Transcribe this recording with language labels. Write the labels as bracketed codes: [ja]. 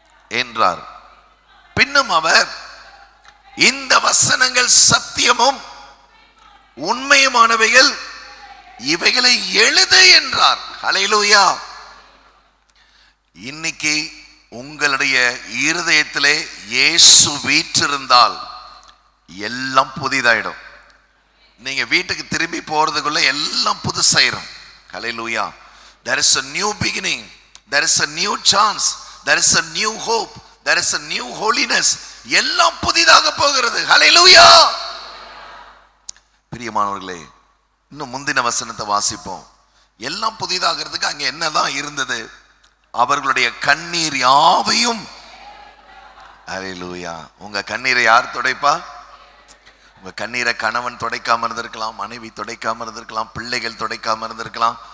[ta] என்றார். பின்னும் அவர், இந்த வசனங்கள் சத்தியமும் உண்மையுமானவைகள், இவைகளை எழுது என்றார். ஹல்லேலூயா. இன்னைக்கு உங்களுடைய இருதயத்திலே இயேசு வீற்றிருந்தால் எல்லாம் புதிதாயிடும். நீங்க வீட்டுக்கு திரும்பி போறதுக்குள்ள எல்லாம் புதுசாயிரும். ஹல்லேலூயா. [en] There is a new beginning, there is a new chance, there is a new hope, there is a new holiness. [ta] எல்லாம் புதிதாக போகிறது. ஹல்லேலூயா. பிரியமானவர்களே, இன்னும் முந்தின வசனத்தை வாசிப்போம். எல்லாம் புதிதாகிறதுக்கு அங்க என்னதான் இருந்தது? அவர்களுடைய கண்ணீர் யாவையும். ஹல்லேலூயா. உங்க கண்ணீரை யார் துடைப்பா? உங்க கண்ணீரை கணவன் துடைக்காம இருந்திருக்கலாம், மனைவி துடைக்காம இருந்திருக்கலாம், பிள்ளைகள் துடைக்காம இருந்திருக்கலாம்.